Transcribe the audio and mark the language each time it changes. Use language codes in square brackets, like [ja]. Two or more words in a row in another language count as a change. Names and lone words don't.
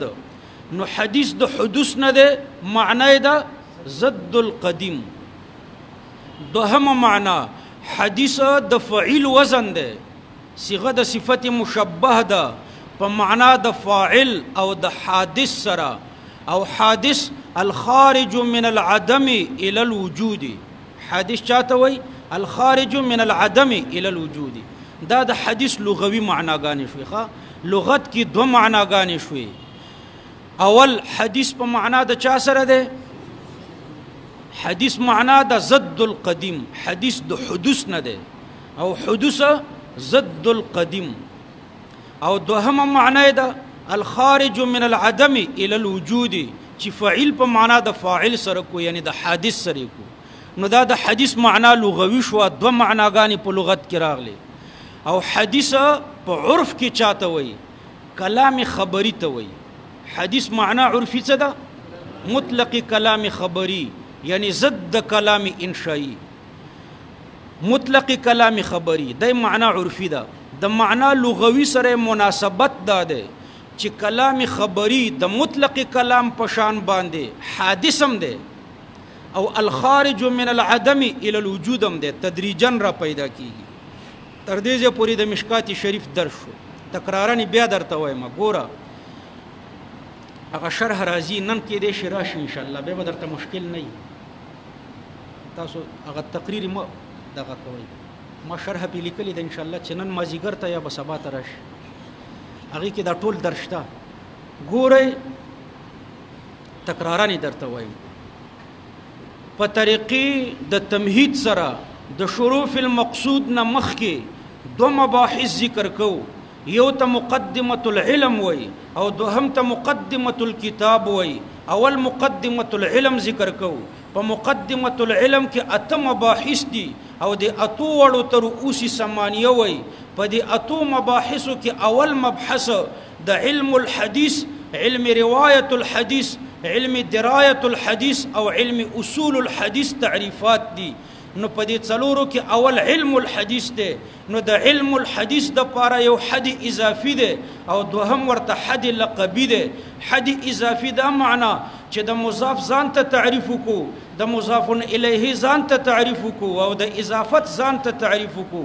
[ps] نو حدیث د حدوث نه ده، معنا ده [ar] ضد القدیم. [ps] دوهمه معنا حدیث د فعیل وزن ده، صيغه د صفت مشبه ده په معنا د فاعل او د حادث سره. [ar] او حادث الخارج من العدم الى الوجود. [ps] حادث چاته وای؟ [ar] الخارج من العدم الى الوجود. [ps] دا د حدیث لغوي معناګانې شوي. ښه، لغت کې دوه معناګانې شوي. اول حدیث په معنا د چا سره ده؟ حدیث معنا د [ar] ضد القدیم، [ps] حدیث د حدوث نه ده، او حدوث [ar] ضد القدیم. [ps] او دوهمه معنا ده [ar] الخارج من العدم الى الوجود، [ps] چې فاعل په معنا د فاعل سره کو، یعنی د حادث سره کو. نو دا د حدیث معنا لغوي شو. دوه معناګانې په لغت کې راغلي. او حدیث په عرف کې چاته وایي؟ کلام خبری ته وایي. حدیث معنا عرفي څه ده؟ مطلق کلام خبری، یعنی ضد کلام انشائی. مطلق کلام خبری دا معنا عرفي ده. د معنا لغوي سره مناسبت دا ده چې کلام خبری د مطلق کلام په شان باندې حادث هم ده، او [ar] الخارج من العدم الى الوجود [ps] هم ده، تدریجا را پیدا کیږي. تر دې ځې پورې د مشکات شریف درس شو. تکرارا بیا درته وایم، ګوره هغه شرح راځي نن کې دې شي راشي [ar] ان شاء الله، [ps] به درته مشکل نه وي. تاسو هغه تقریر مو دغه کوي، ما شرح په لیکلې ده [ar] ان شاء الله [ps] چې نن مازیګر ته یا به سبا ته راشي. هغې کې دا ټول درس شته. ګورئ تکرارا درته وایم، په طریقې د تمهید سره د [ar] شروع فی المقصود [ps] نه مخکې دوه مباحث ذکر کو. یو ته [ar] مقدمة العلم [ps] وای او دوهم ته [ar] مقدمة الكتاب [ps] وای. اول [ar] مقدمة العلم [ps] ذکر کو. په [ar] مقدمة العلم [ps] کې اته مباحث دي او د اتو وړو ته [ar] رؤوس ثمانیه [ps] وای. په دې اتو مباحثو کې اول مبحث د [ar] علم الحديث، علم رواية الحديث، علم دراية الحديث [ps] او [ar] علم اصول الحديث [ps] تعریفات دي. نو په دې څلورو کې اول [ar] علم الحديث [ps] دی. نو د [ar] علم الحديث [ps] د پاره یو [ar] حد اضافي [ps] دی او دوهم ورته [ar] حد لقبي [ps] دی. [ar] حد اضافي [ps] دا معنا چې د مضاف ځان ته تعریف کو، د [ar] مضاف الیه [ps] ځان ته تعریف کو او د اضافت ځان ته تعریف کو.